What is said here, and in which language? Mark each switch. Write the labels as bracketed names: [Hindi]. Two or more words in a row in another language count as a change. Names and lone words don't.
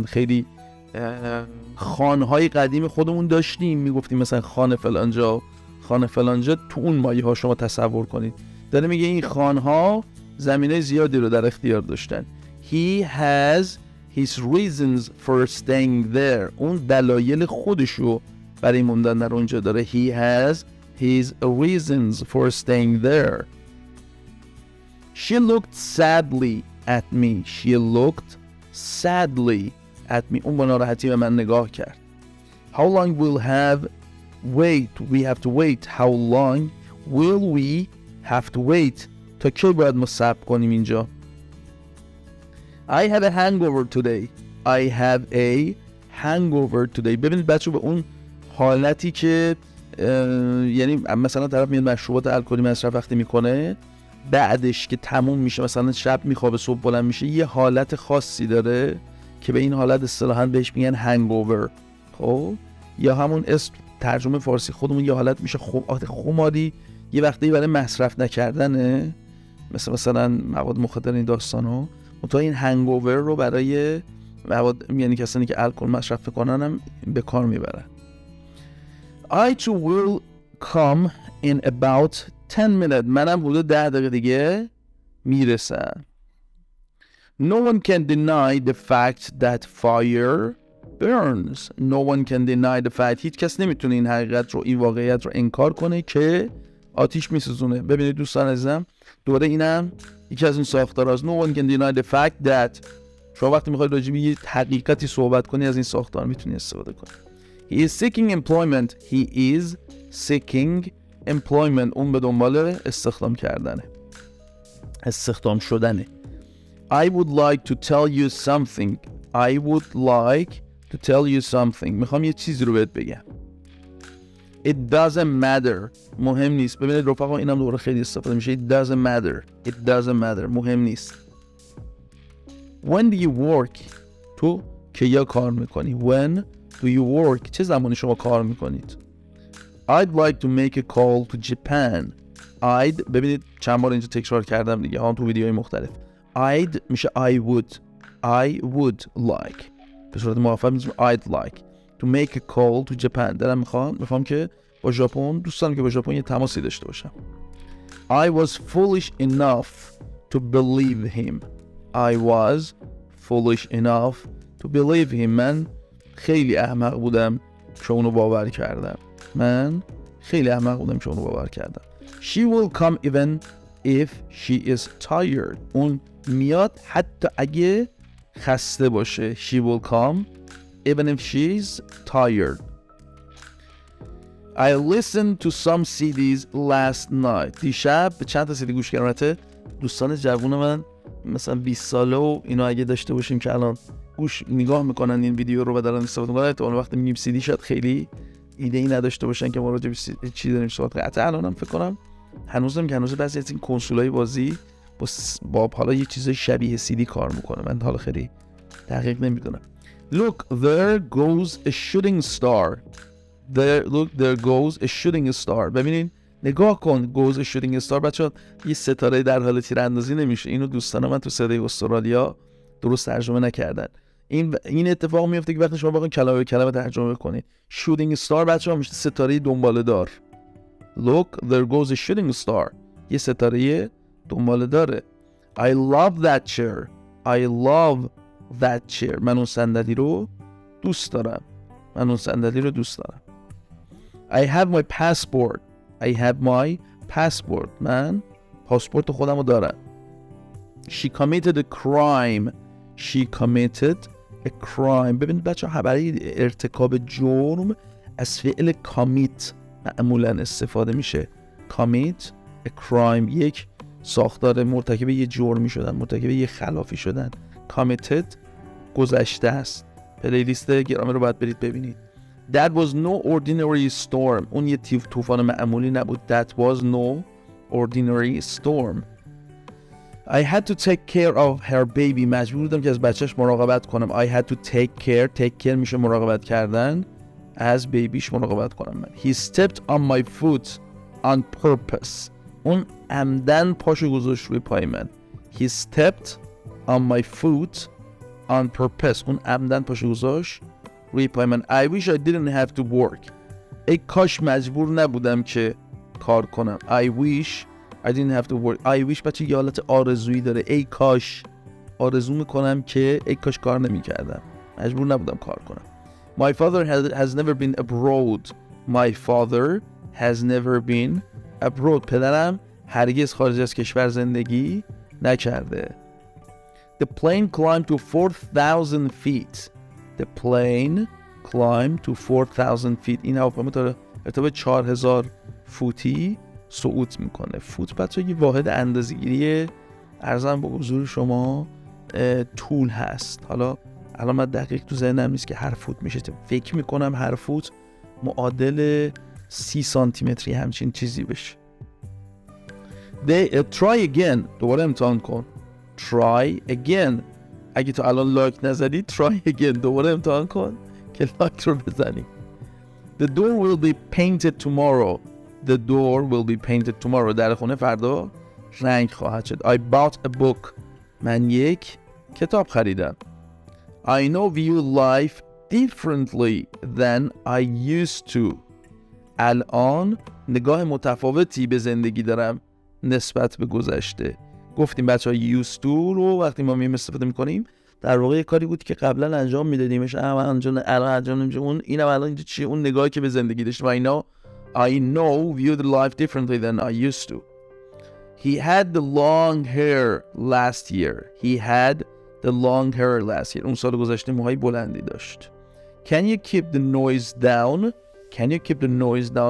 [Persian] خیلی خانهای قدیم خودمون داشتیم، میگفتیم مثلا خانه فلانجا تو اون مایه ها شما تصور کنید. داره میگه این خانها زمینه زیادی رو در اختیار داشتن. [English] He has his reasons for staying there. [Persian] اون دلایل خودشو برای موندن در اونجا داره. [English] He has his reasons for staying there. She looked sadly at me. [Persian] اون با ناراحتی به من نگاه کرد. [English] How long we have to wait. How long will we have to wait? [Persian] تا کی باید ما صبر کنیم اینجا؟ [English] I have a hangover today. [Persian] ببینید بچه به اون حالتی که یعنی مثلا طرف میاد مشروبات الکلی مصرف وقتی میکنه، بعدش که تموم میشه مثلا شب میخوابه صبح بلند میشه، یه حالت خاصی داره که به این حالت اصطلاحاً بهش میگن هنگوور. خب یا همون اسم ترجمه فارسی خودمون یه حالت میشه خماری، یه وقتی برای مصرف نکردنه، مثلا مواد مخدر این داستانو. تا این هنگوور رو برای مواد یعنی کسانی که الکل مصرف کنن هم به کار میبرن. [English] I too will come in about 10 minutes. [Persian] منم حدود 10 دقیقه دیگه میرسم. [English] No one can deny the fact that fire burns. [Persian] هیچ کس نمیتونه این حقیقت رو، این واقعیت رو انکار کنه که آتیش میسوزونه. ببینید دوستان عزیزم، دوره اینم یکی از این ساختارهاست. [English] No one can deny the fact that. [Persian] شما وقتی میخواید راجع به یه حقیقتی صحبت کنی از این ساختار میتونی استفاده کنی. [English] He is seeking employment. [Persian] اون به دنبال استخدام شدنه. [English] I would like to tell you something. I would like to tell you something. [Persian] میخوام یه چیزی رو بهت بگم. [English] It doesn't matter. [Persian] مهم نیست. ببینید رفقا اینم دوباره خیلی استفاده میشه. [English] It doesn't matter. It doesn't matter. [Persian] مهم نیست. [English] When do you work? [Persian] تو که یا کار میکنی. [English] When do you work? [Persian] چه زمانی شما کار میکنید؟ [English] I'd like to make a call to Japan. [Persian] I'd ببینید چند بار اینجا تکرار کردم دیگه ها تو ویدیوهای مختلف. [English] I'd میشه I would like. [Persian] به صورت موافق میشه [English] I'd like to make a call to Japan. [Persian] دارم میخوام که با ژاپن دوستان که با ژاپن یه تماسی داشته باشم. [English] I was foolish enough to believe him. I was foolish enough to believe him. [Persian] من خیلی احمق بودم که اونو باور کردم. [English] She will come even if she is tired. [Persian] اون میاد حتی اگه خسته باشه. [English] She will come even if she's tired. I listened to some CDs last night. [Persian] دیشب به چند تا CD گوش کردم. دوستان جوون من مثلا 20 ساله و اینا اگه داشته باشیم که الان نگاه میکنن این ویدیو رو و دارن استفاده میکنن، تا اون وقت میگیم CD شاید خیلی ایده ای نداشته باشن که ما راجع به چی داریم صحبت کنیم. حتی الانم فکر کنم هنوز بعضی از این کنسولای بازی با حالا یه چیز شبیه CD کار میکنه. من حالا خیلی دقیق نمیدونم. [English] Look, there goes a shooting star. There goes a shooting star. [Persian] ببینین نگاه کن. [English] goes a shooting star. [Persian] بچه‌ها یه ستاره در حال تیراندازی نمیشه. اینو دوستان من تو صدای استرالیا درست ترجمه نکردن. این اتفاق میفته که وقتی شما بخواید کلمه به کلمه ترجمه کنید. [English] shooting star [Persian] بچه‌ها میشه ستاره دنباله دار. [English] Look, there goes a shooting star. [Persian] یه ستاره دنباله داره. [English] I love that chair. I love that chair. [Persian] من اون صندلی رو دوست دارم. [English] I have my passport. I have my passport. [Persian] من پاسپورت خودم رو دارم. [English] She committed a crime. She committed a crime. [Persian] ببینید بچه برای ارتکاب جرم از فعل commit معمولا استفاده میشه. commit a crime. یک ساختار مرتکب یه جرمی شدن، مرتکب یه خلافی شدن. committed گذشته است. پلیلیست گرامی رو باید برید ببینید. [English] That was no ordinary storm. [Persian] اون یه طوفان معمولی نبود. [English] That was no ordinary storm. I had to take care of her baby. [Persian] مجبور بودم که از بچهش مراقبت کنم. [English] I had to take care. Take care [Persian] میشه مراقبت کردن. از بیبیش مراقبت کنم من. [English] He stepped on my foot on purpose. [Persian] اون عمدن پاشو گذاشت روی پای من. [English] He stepped on my foot on purpose. [Persian] اون عمدن پاشو گذاشت روی پای من. [English] I wish I didn't have to work. [Persian] ای کاش مجبور نبودم که کار کنم. [English] I wish I didn't have to work. I wish [Persian] بچه یه حالت آرزویی داره. ای کاش آرزو میکنم که ای کاش کار نمیکردم. مجبور نبودم کار کنم. [English] My father has never been abroad. My father has never been abroad. [Persian] پدرم هرگز خارج از کشور زندگی نکرده. [English] The plane climbed to 4,000 feet. The plane climbed to 4,000 feet. [Persian] این هواپیما تا ارتفاع 4,000 فوتی صعود میکنه. فوت بچه یه واحد اندازه‌گیری ارزم به حضور شما طول هست. حالا الان من دقیق تو ذهنم نیست که هر فوت میشه. فکر میکنم هر فوت معادل 30 سانتی متری همچین چیزی بشه. [English] Try again. [Persian] دوباره امتحان کن. [English] Try again. [Persian] اگه تو الان لایک نزدی [English] try again. [Persian] دوباره امتحان کن که لایک رو بزنی. [English] The door will be painted tomorrow. The door will be painted tomorrow. [Persian] در خونه فردا رنگ خواهد شد. [English] I bought a book. [Persian] من یک کتاب خریدم. [English] I now view life differently than I used to. [Persian] الان نگاه متفاوتی به زندگی دارم نسبت به گذشته. گفتیم بچه ها [English] used to [Persian] رو وقتی ما استفاده میکنیم در واقع کاری بود که قبلا انجام میدادیمش الان انجام نمیشه. اون اینم الان اینجا چیه؟ اون نگاهی که به زندگی داشتم. [English] I know viewed life differently than I used to. He had the long hair last year. [Persian] اون سال گذشته موهای بلندی داشت. [English] Can you keep the noise down?